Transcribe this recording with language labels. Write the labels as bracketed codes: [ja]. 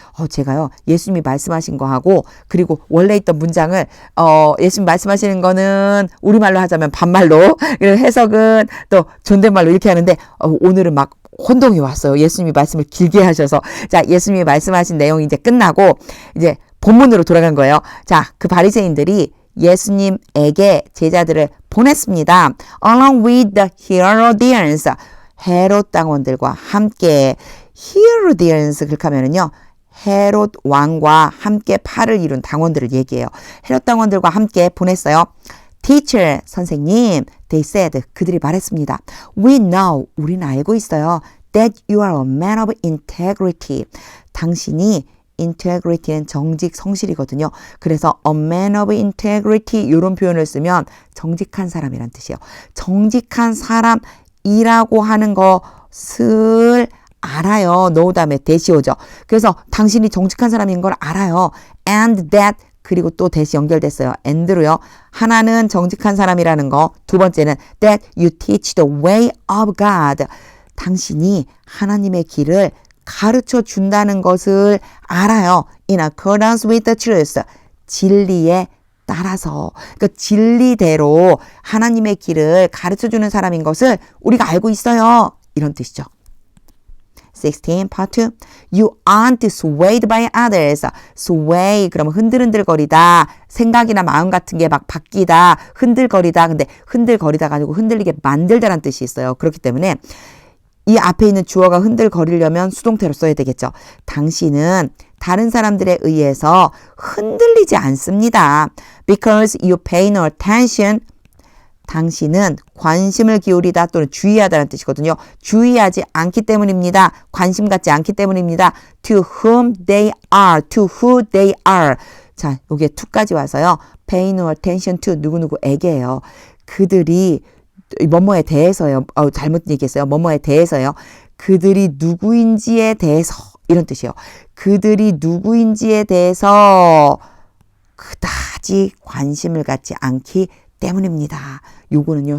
[ko] 제가요, 예수님이 말씀하신 거하고, 그리고 원래 있던 문장을, 예수님 말씀하시는 거는 우리말로 하자면 반말로, 해석은 또 존댓말로 이렇게 하는데, 오늘은 막 혼동이 왔어요. 예수님이 말씀을 길게 하셔서. 자, 예수님이 말씀하신 내용이 이제 끝나고, 이제 본문으로 돌아간 거예요. 자, 그 바리새인들이 예수님에게 제자들을 보냈습니다. [en] Along with the Herodians. [ko] 헤롯 당원들과 함께. Herodians 그렇게 하면은요. 헤롯 왕과 함께 팔을 이룬 당원들을 얘기해요. 헤롯 당원들과 함께 보냈어요. Teacher, 선생님, [en] they said, [ko] 그들이 말했습니다. [en] We know, [ko] 우리는 알고 있어요. [en] That you are a man of integrity. [ko] 당신이 integrity는 정직, 성실이거든요. 그래서 a man of integrity 이런 표현을 쓰면 정직한 사람이란 뜻이에요. 정직한 사람이라고 하는 것을 알아요. know 다음에 대시 오죠. 그래서 당신이 정직한 사람인 걸 알아요. And that 그리고 또 대시 연결됐어요. and로요. 하나는 정직한 사람이라는 거. 두 번째는 [en] that you teach the way of God. [ko] 당신이 하나님의 길을 가르쳐 준다는 것을 알아요. [en] In accordance with the truth. [ko] 진리에 따라서. 그러니까 진리대로 하나님의 길을 가르쳐 주는 사람인 것을 우리가 알고 있어요. 이런 뜻이죠. 16, part 2. [en] You aren't swayed by others. [ko] sway, 그러면 흔들흔들거리다. 생각이나 마음 같은 게 막 바뀌다. 흔들거리다. 근데 흔들거리다가 아니고 흔들리게 만들다라는 뜻이 있어요. 그렇기 때문에 이 앞에 있는 주어가 흔들거리려면 수동태로 써야 되겠죠. 당신은 다른 사람들에 의해서 흔들리지 않습니다. Because you pay no attention. 당신은 관심을 기울이다 또는 주의하다는 뜻이거든요. 주의하지 않기 때문입니다. 관심 갖지 않기 때문입니다. [en] To whom they are. To who they are. [ko] 자, 여기에 to까지 와서요. Pay no attention to 누구누구에게요. 그들이 뭐뭐에 대해서요. 잘못 얘기했어요. 뭐뭐에 대해서요. 그들이 누구인지에 대해서 이런 뜻이에요. 그들이 누구인지에 대해서 그다지 관심을 갖지 않기 때문입니다. 요거는요.